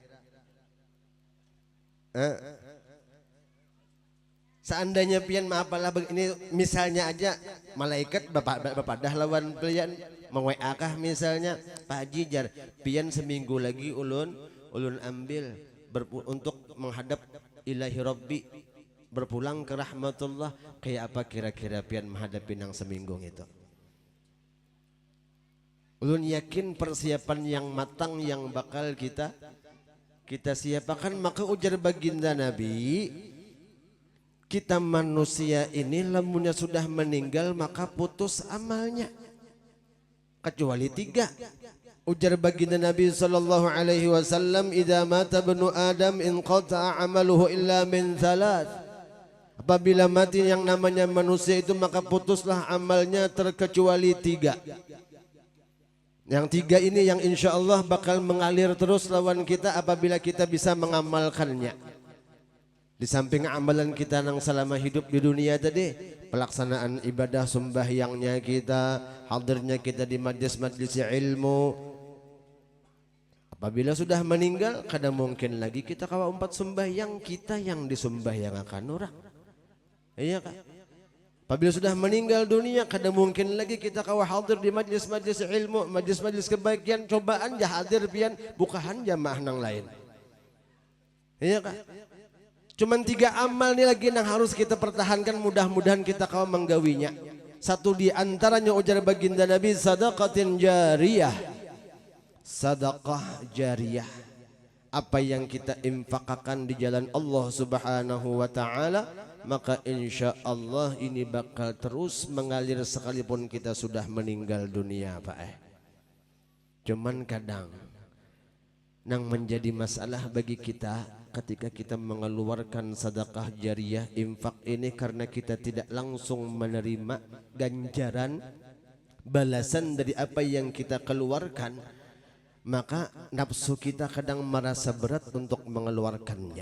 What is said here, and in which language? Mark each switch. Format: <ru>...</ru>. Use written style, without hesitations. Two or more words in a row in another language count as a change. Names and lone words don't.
<bjn>Seandainya pian maapalah ini misalnya aja malaikat bapak dah lawan pian WA kah misalnya Pak Haji jar pian seminggu lagi ulun ambil untuk menghadap</bjn> <ar>إلهي ربي,</ar> <bjn>berpulang ke rahmatullah. Kayak apa kira-kira pian menghadapi nang seminggu itu? Ulun yakin persiapan yang matang yang bakal kita siapkan. Maka ujar baginda Nabi, kita manusia ini lamunnya sudah meninggal maka putus amalnya kecuali 3.</bjn> <ar>Ujar baginda Nabi صلى الله عليه وسلم, إذا مات ابن آدم انقطع عمله إلا من 3.</ar> <bjn>Apabila mati yang namanya manusia itu maka putuslah amalnya terkecuali 3. Yang 3 ini yang</bjn> <ar>إن شاء الله</ar> <bjn>bakal mengalir terus lawan kita apabila kita bisa mengamalkannya. Di samping amalan kita yang selama hidup di dunia tadi, pelaksanaan ibadah sembahyangnya kita, hadirnya kita di majlis-majlis ilmu. Apabila sudah meninggal, kada mungkin lagi kita kawa 4 sembahyang, kita yang disembahyangakan orang. Iya kak. Apabila sudah meninggal dunia, kada mungkin lagi kita kawa hadir di majlis-majlis ilmu, majlis-majlis kebaikan, cobaan jah hadir pian bukahan jamaah nang lain. Iya kak. Cuman 3 amal ini lagi yang harus kita pertahankan, mudah-mudahan kita kawa menggawinya. Satu di antaranya ujar baginda Nabi,</bjn> <ar>صدقة جارية. صدقة جارية.</ar> <bjn>Apa yang kita infakkan di jalan Allah</bjn> <ar>سبحانه وتعالى,</ar> <bjn>maka</bjn> <ar>إن شاء الله</ar> <bjn>ini bakal terus mengalir sekalipun kita sudah meninggal dunia Pak. Cuman kadang yang menjadi masalah bagi kita ketika kita mengeluarkan sedekah jariyah, infak ini, karena kita tidak langsung menerima ganjaran balasan dari apa yang kita keluarkan, maka nafsu kita kadang merasa berat untuk mengeluarkannya.</bjn>